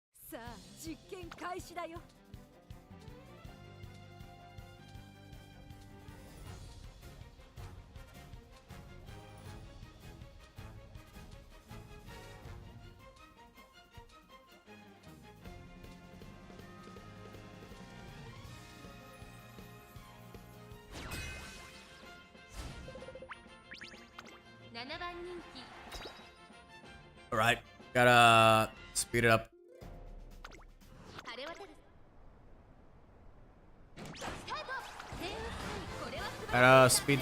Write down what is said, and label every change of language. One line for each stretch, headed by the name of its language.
Japanese: さあ実験開始だよ 7番人気
English: All right, gotta speed it up.
Japanese: 晴れ渡るスタートセイウンスカイこれは素晴ら